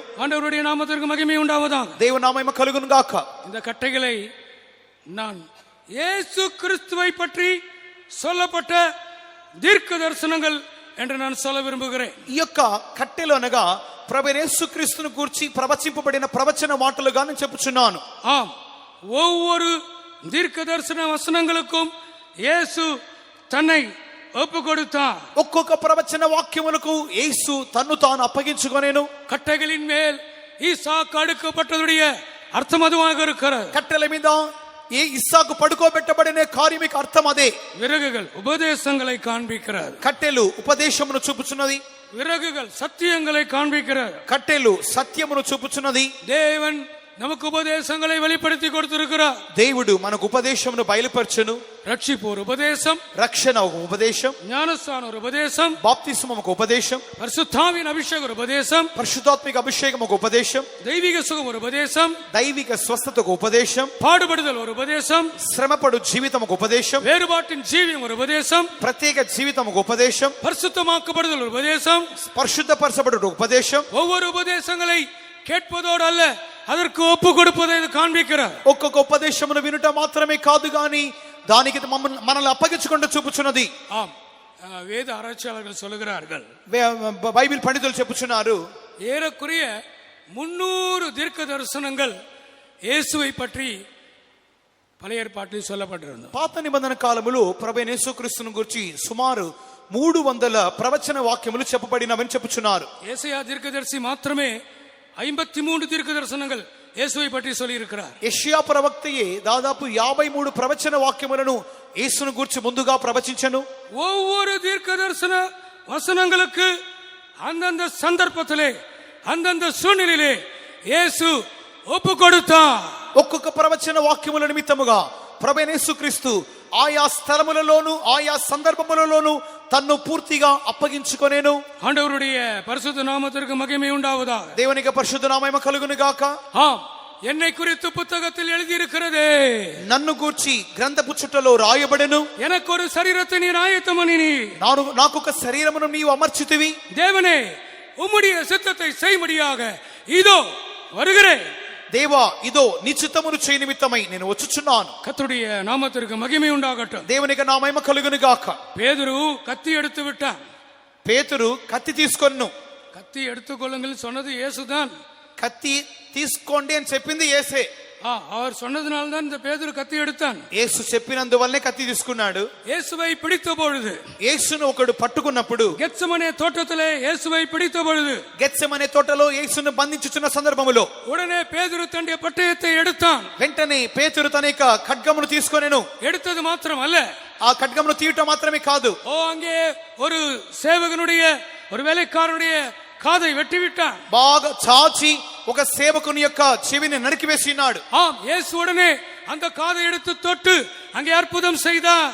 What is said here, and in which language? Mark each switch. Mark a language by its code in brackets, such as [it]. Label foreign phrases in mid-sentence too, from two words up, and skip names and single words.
[ta] ஆண்டவருடைய நாமத்திற்கு மகிமை உண்டாவதாக. [te] దేవుని నామము కలుగును గాక. [ta] இந்த கட்டைகளை நான் இயேசு கிறிஸ்துவை பற்றி சொல்லப்பட்ட தீர்க்க தரிசனங்கள் என்று நான் சொல்ல விரும்புகிறேன். [te] ఈ యొక్క కట్టెలు అనగా ప్రభు యేసుక్రీస్తును గురించి ప్రవచింపబడిన ప్రవచన మాటలుగా నేను చెప్పుచున్నాను. [ta] ஆம், ஒவ்வொரு தீர்க்க தரிசன வசனங்களுக்கும் இயேசு தன்னை ஒப்பு கொடுத்தார். [te] ఒక్కొక్క ప్రవచన వాక్యములకు యేసు తన్ను తాను అప్పగించుకొనెను. [ta] கட்டைகளின் மேல் ஈசாக்கு அடுக்கப்பட்டதுடைய அர்த்தம் அதுவாக இருக்கிறது. [te] కట్టెల మీద ఇస్సాకు పడుకోబెట్టబడిన కార్యమిక అర్థం అదే. [ta] விறகுகள் உபதேசங்களை காண்பிக்கிறது. [te] కట్టెలు ఉపదేశమును చూపుచున్నది. [ta] விறகுகள் சத்தியங்களை காண்பிக்கிறது. [te] కట్టెలు సత్యమును చూపుచున్నది. [ta] தேவன் நமக்கு உபதேசங்களை வெளிப்படுத்தி கொடுத்திருக்கிறார். [te] దేవుడు మనకు ఉపదేశమును బయలుపరచును. [ta] ரட்சிப்பு ஒரு உபதேசம், [te] రక్షణ ఒక ఉపదేశం, [ta] ஞானஸ்தானம் ஒரு உபதேசம், [te] బాప్తిస్మం ఒక ఉపదేశం, [ta] பரிசுத்தாவின் அபிஷேகம் ஒரு உபதேசம், [te] పరిశుద్ధాత్మిక అభిషేకం ఒక ఉపదేశం, [ta] தெய்வீக சுகம் ஒரு உபதேசம், [te] దైవిక స్వస్థత ఒక ఉపదేశం, [ta] பாடுபடுதல் ஒரு உபதேசம், [te] శ్రమపడు జీవితం ఒక ఉపదేశం, [ta] வேறுபாட்டின் ஜீவியம் ஒரு உபதேசம், [te] ప్రత్యేక జీవితం ఒక ఉపదేశం, [ta] பரிசுத்தமாக்கப்படுதல் ஒரு உபதேசம். [te] పరిశుద్ధపరచబడు ఒక ఉపదేశం. [ta] ஒவ்வொரு உபதேசங்களை கேட்பதோடு அல்ல, அதற்கு ஒப்பு கொடுப்பதை இது காண்பிக்கிறார். [te] ఒక్కొక్క ఉపదేశమును వినుట మాత్రమే కాదు గాని దానికి మనల్ని అప్పగించుకుంటూ చూపుచున్నది. [ta] ஆம், வேத ஆராய்ச்சியாளர்கள் சொல்லுகிறார்கள், [te] బైబిల్ పండితులు చెప్పుచున్నారు, [ta] ஏறக்குறைய 300 தீர்க்க தரிசனங்கள் இயேசுவை பற்றி பழைய ஏற்பாட்டில் சொல்லப்பட்டிருந்தது. [te] పాత నిబంధన కాలములో ప్రభువైన యేసుక్రీస్తును గురించి సుమారు 300 ప్రవచన వాక్యములు చెప్పబడినవని చెప్పుచున్నారు. [ta] ஏசாயா தீர்க்கதரிசி மாத்திரமே 53 தீர்க்க தரிசனங்கள் இயேசுவை பற்றி சொல்லி இருக்கிறார். [te] యెషయా ప్రవక్తయే దాదాపు 53 ప్రవచన వాక్యములను యేసును గురించి ముందుగా ప్రవచించెను. [ta] ஒவ்வொரு தீர்க்க தரிசன வசனங்களுக்கு அந்தந்த சந்தர்ப்பத்திலே அந்தந்த சூழ்நிலையிலே இயேசு ஒப்பு கொடுத்தார். [te] ఒక్కొక్క ప్రవచన వాక్యముల నిమిత్తముగా ప్రభువైన యేసుక్రీస్తు ఆయా స్థలములలోను ఆయా సందర్భములలోను తన్ను పూర్తిగా అప్పగించుకొనేను. [ta] ஆண்டவருடைய பரிசுத்த நாமத்திற்கு மகிமை உண்டாவதாக. [te] దేవునికి పరిశుద్ధ నామము కలుగును గాక. [ta] ஆம், என்னை குறித்து புத்தகத்தில் எழுதியிருக்கிறதே, [te] నన్ను గూర్చి గ్రంథపు చుట్టలో రాయబడెను. [ta] எனக்கு ஒரு சரீரத்தை நீர் ஆயத்தம் பண்ணினி. [te] నాకొక శరీరమును నీవు అమర్చితివి. [ta] தேவனே, உம்முடைய சித்தத்தை செய்யும்படியாக இதோ வருகிறேன். [te] దేవా ఇదో నీ చిత్తమును చేయ నిమిత్తమై నేను వచ్చుచున్నాను. [ta] கர்த்தருடைய நாமத்திற்கு மகிமை உண்டாகட்டும். [te] దేవునికి నా మహిమ కలుగును గాక. [ta] பேதுரு கத்தி எடுத்து விட்டான். [te] పేతురు కత్తి తీసుకొన్ను. [ta] கத்தி எடுத்துக்கொள்ளுங்கள் சொன்னது இயேசுதான். [te] కత్తి తీసుకోండి అని చెప్పింది యేసే. [ta] அவர் சொன்னதுனால்தான் இந்த பேதுரு கத்தி எடுத்தான். [te] యేసు చెప్పినందువల్లే కత్తి తీసుకున్నాడు. [ta] இயேசுவை பிடித்த பொழுது, [te] యేసును ఒకడు పట్టుకున్నప్పుడు, [ta] గెత్సెమనే తోటத்திலே இயேசுவை பிடித்த பொழுது, [te] గెత్సెమనే తోటలో యేసును బంధించుచున్న సందర్భములో [ta] உடனே பேதுரு தன்னுடைய பட்டயத்தை எடுத்தான். [te] వెంటనే పేతురు తన యొక్క ఖడ్గమును తీసుకొనెను. [ta] எடுத்தது மாத்திரம் அல்ல, [te] ఆ ఖడ్గమును తీయటం మాత్రమే కాదు, [ta] அங்கே ஒரு சேவகனுடைய ஒரு வேலைக்காரனுடைய காதை வெட்டி விட்டான். [te] బాగా చాచి ఒక సేవకుని యొక్క చెవిని నరికివేసినాడు. [ta] ஆம், இயேசு உடனே அந்த காதை எடுத்து தொட்டு அங்கே அற்புதம் செய்தார்.